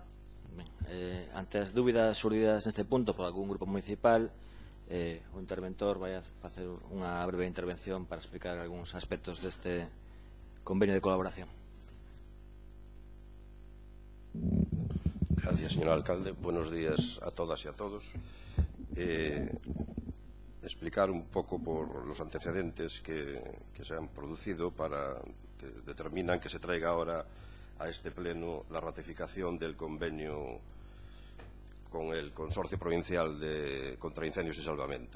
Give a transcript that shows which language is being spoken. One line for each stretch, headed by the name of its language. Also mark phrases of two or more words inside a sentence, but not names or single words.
Galician: Ben, ante as dúbidas surdidas neste punto por algún grupo municipal, o interventor vai a facer unha breve intervención para explicar algúns aspectos deste convenio de colaboración.
Spanish: Gracias, señor alcalde. Buenos días a todas y a todos. Explicar un poco por los antecedentes que se han producido que determinan que se traiga ahora a este pleno la ratificación del convenio con el Consorcio Provincial contra Incendios y Salvamento.